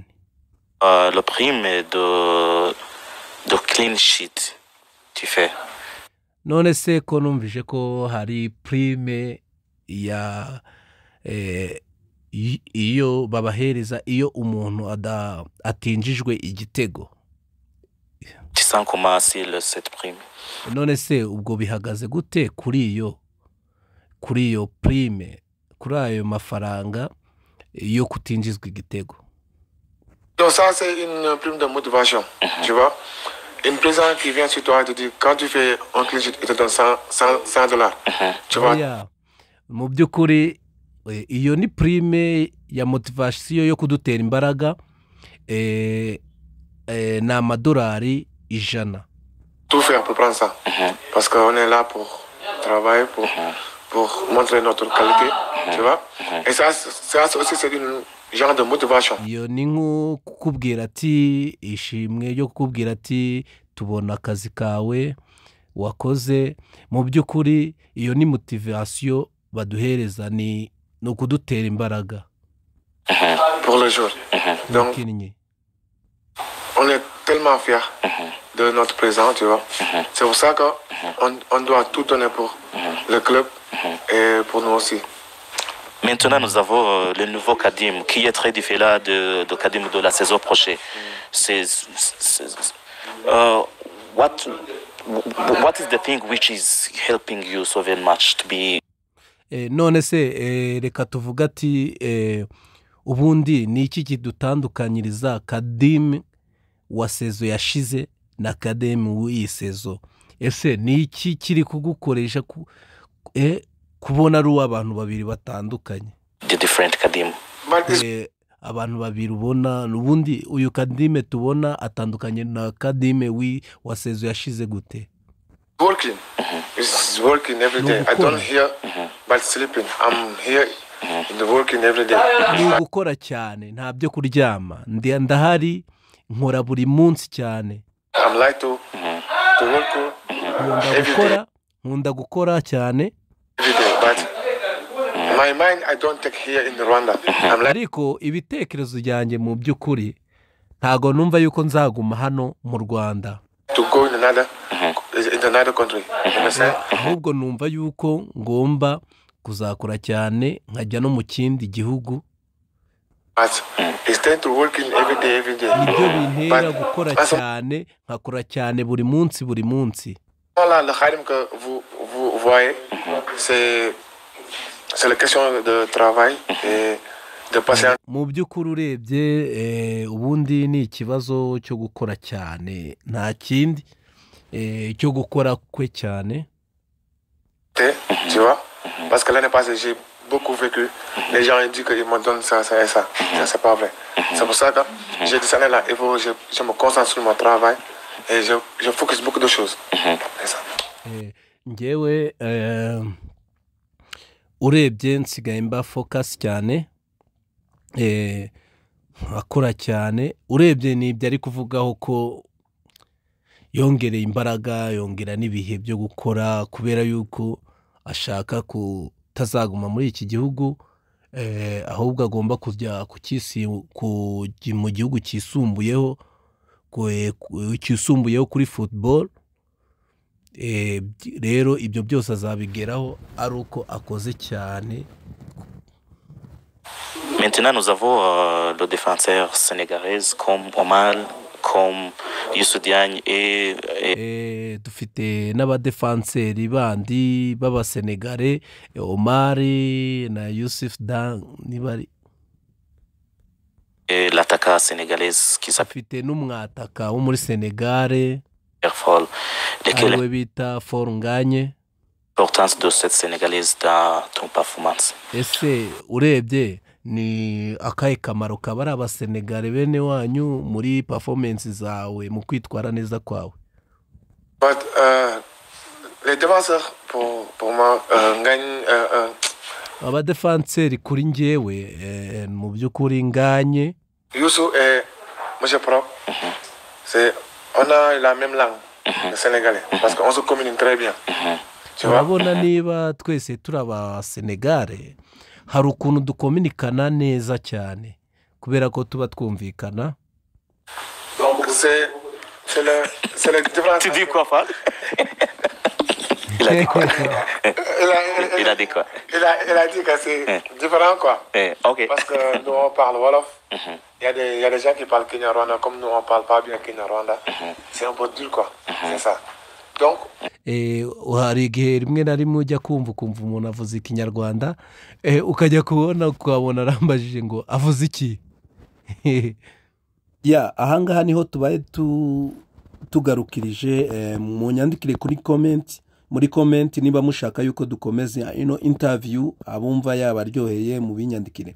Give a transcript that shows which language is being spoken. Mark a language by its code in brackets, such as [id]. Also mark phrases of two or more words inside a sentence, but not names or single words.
[fr] le prime de [en] clean sheet. [fr] Tu fais. [rw] None se ko numvise ko hari prime ya iyo babahereza iyo umuntu atinjijwe igitego. [fr] Tu sens comment c'est cette prime? [rw] None se ubwo bihagaze gute kuri iyo prime, kuri ayo mafaranga yo kutinjizwa igitego? [fr] Donc ça, c'est une prime de motivation, tu vois. Une personne qui vient sur toi et te dit, quand tu fais un [en] clean sheet, [fr] il te donne $100. Tu vois. [rw] Oya, mu by'ukuri iyo ni prime ya motivation yo kudutera imbaraga, ni amadolari 100. [fr] Tout faire pour prendre ça. Parce qu'on est là pour travailler, pour montrer notre qualité, tu vois. Et ça aussi, c'est une genre de motivation. [rw] Iyo ni nko kukubwira ati ishimwe yo kukubwira ati tubona akazi kawe wakoze. Mu by'ukuri iyo ni motivation baduhereza, ni ukudutera imbaraga [fr] Pour le jour. Donc, [rw] mukinnyi. [fr] on est tellement fiers de notre présent, tu vois. C'est pour ça qu'on doit tout donner pour le club et pour nous aussi. Maintenant, nous avons le nouveau Kadim qui est très différent de Kadim de la saison prochaine. [en] What is the thing which is helping you sauver the match to be? [rw] None se reka tuvuga ati ubundi ni iki kidutandukanyiriza Kadim wa sezo yashize na Kadim w'iyi sezo? Ese ni iki kiri kugukoresha kubona ari abantu babiri batandukanye? [en] The different Kadim. But it's [rw] Abantu babiri ubona, ubundi uyu Kadim tubona atandukanye na Kadim wa sezo yashize gute? [en] Working. It's working every day. I don't hear but sleeping. I'm here in the working every day. [rw] ni ugukora cyane nta byo kuryama ndahari nkora buri munsi cyane [en] I'm like to work [rw] nkunda gukora cyane [en] every day, but my mind I don't take here in Rwanda. I'm like [rw] ariko ibitekerezo byanjye mu by'ukuri ntago numva yuko nzaguma hano mu Rwanda [en] to go in another country. [rw] ahubwo numva yuko ngomba kuzakora cyane nkajya no mu kindi gihugu [en] But instead to working every day. [rw] nibyo bintera gukora cyane nkakora cyane buri munsi [fr] Voilà, le khadim que vous voyez, c'est la question de travail et de patience. [rw] mu by'ukuri urebye ubundi ni ikibazo cyo gukora cyane nta kindi cyo gukora kwe cyane [fr] Tu vois? Parce que l'année passée, j'ai beaucoup vécu. Les gens ils disent qu'ils me donnent ça et ça. Ça, c'est pas vrai. C'est pour ça que j'ai dit cette année-là, il faut je me concentre sur mon travail et je focus beaucoup de choses. C'est ça. [rw] njyewe urebye nsigaye mba focus cyane akora cyane urebye nibyo ari kuvugaho ko yongereye imbaraga yongera n'ibihe byo gukora kubera yuko ashaka kutazaguma muri iki gihugu ahubwo agomba kujya mu gihugu cyisumbuyeho kuri football rero ibyo byose azabigeraho ari uko akoze cyane. [fr] Maintenant, nous avons le défenseur sénégalais comme Omar, comme Youssou Diagne et [rw] dufite n'abadefanseri bandi b'abasenegale Omar na Youssou Diagne [fr] et l'attaquant sénégalaise qui s'appelle [rw] dufite n'umwataka wo muri Sénégal [fr] lesquels [rw] bita Fol Nganye. [fr] L'importance de cette sénégalaise dans ton performance. [rw] Ese urebye ni akahe kamaro kabari abasenegale bene wanyu muri performance zawe mu kwitwara neza kwawe? [fr] But les défenseurs pour moi Nganye [rw] abadefanseri kuri njyewe mu by'ukuri Nganye [fr] Youssou et Monsieur Pro on a la même langue le sénégalais parce qu'on se communique très bien. [rw] Urabona niba twese turi abasenegale hari ukuntu dukominikana neza cyane kubera ko tuba twumvikana. [fr] Donc c'est le différence. Tu dis quoi, Fall? Il a dit quoi? Il a dit quoi? Il a dit que c'est différent quoi. Ok. Parce que nous on parle Wolof. Il y a des gens qui parlent Kinyarwanda comme nous on parle pas bien Kinyarwanda. C'est un peu dur quoi. C'est ça. Donc [rw] hari igihe rimwe na rimwe ujya kumva umuntu avuze Ikinyarwanda ukajya kubona ukabona arambajije ngo avuze iki. Ahangaha niho tubaye tugarukirije mu nyandikire muri comment niba mushaka yuko dukomeza ino interview abumva yabaryoheye mu binyandikire.